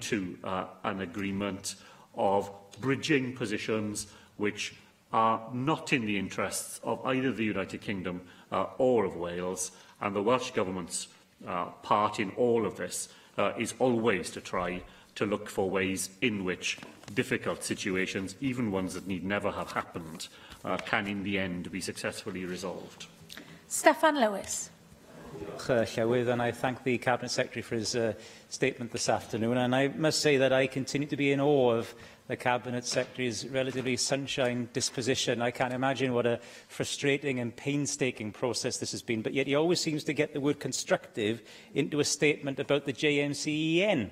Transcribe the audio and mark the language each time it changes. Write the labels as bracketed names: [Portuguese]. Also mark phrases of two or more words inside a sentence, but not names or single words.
[English] to an agreement, of bridging positions which are not in the interests of either the United Kingdom or of Wales, and the Welsh Government's part in all of this is always to try to look for ways in which difficult situations, even ones that need never have happened, can in the end be successfully resolved. Steffan Lewis. Llywydd, and I thank the Cabinet Secretary for his statement this afternoon. And I must say that I continue to be in awe of the Cabinet Secretary's relatively sunshine disposition. I can't imagine what a frustrating and painstaking process this has been, but yet he always seems to get the word constructive into a statement about the JMCEN.